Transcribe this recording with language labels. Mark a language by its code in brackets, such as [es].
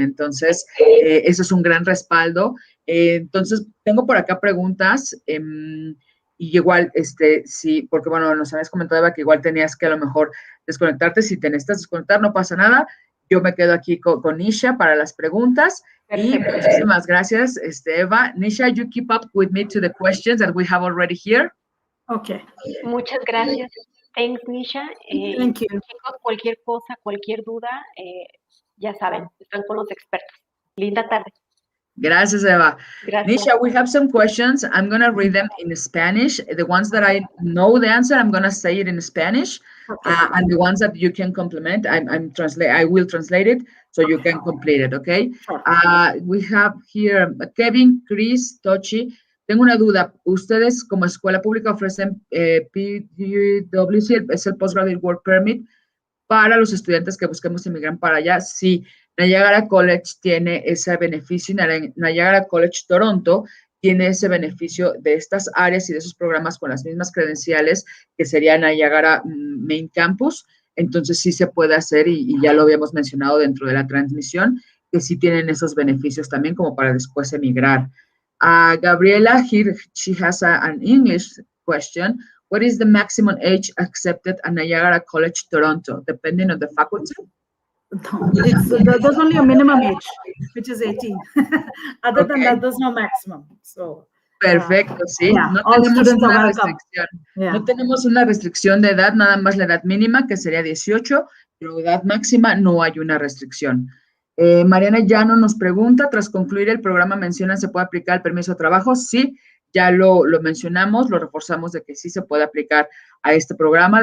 [es] Entonces, eso es un gran respaldo. Entonces, tengo por acá preguntas. Y igual, sí, porque bueno, nos habías comentado, Eva, que igual tenías que a lo mejor desconectarte. Si te necesitas desconectar, no pasa nada. Yo me quedo aquí con Nisha para las preguntas. Perfecto. Y muchísimas gracias, [en] Eva. Nisha, you keep up with me to the questions that we have already here. Okay. [es] Muchas gracias. [en] Thanks, [es] Nisha. [en] Thank you. [es] Chicos, cualquier cosa, cualquier duda, ya saben, están con los expertos. Linda tarde. Gracias, Eva. Gracias. [en] Nisha, we have some questions. I'm going to read them in Spanish. The ones that I know the answer, I'm going to say it in Spanish. Okay. And the ones that you can complement, I will translate it so you can complete it, okay? Sure. We have here Kevin, Chris, Tochi. [es] Tengo una duda. ¿Ustedes como escuela pública ofrecen PWC, es el Postgraduate Work Permit, para los estudiantes que busquemos emigrar para allá? Sí, Niagara College tiene ese beneficio y Niagara College Toronto tiene ese beneficio de estas áreas y de esos programas con las mismas credenciales que sería Niagara Main Campus. Entonces sí se puede hacer y ya lo habíamos mencionado dentro de la transmisión, que sí tienen esos beneficios también como para después emigrar. [en] Gabriela, here she has an English question. What is the maximum age accepted at Niagara College, Toronto, depending on the faculty? No, there's only a minimum age, which is 18. Other than that, there's no maximum. So, [es] perfecto, sí. [en] Yeah, [es] no [en] all [es] tenemos [en] students [es] una [en] are welcome. [es] restricción. [en] Yeah. [es] No tenemos una restricción de edad, nada más la edad mínima, que sería 18, pero edad máxima no hay una restricción. Mariana Llano nos pregunta, tras concluir el programa mencionan, ¿se puede aplicar el permiso de trabajo? Sí, ya lo mencionamos, lo reforzamos de que sí se puede aplicar a este programa.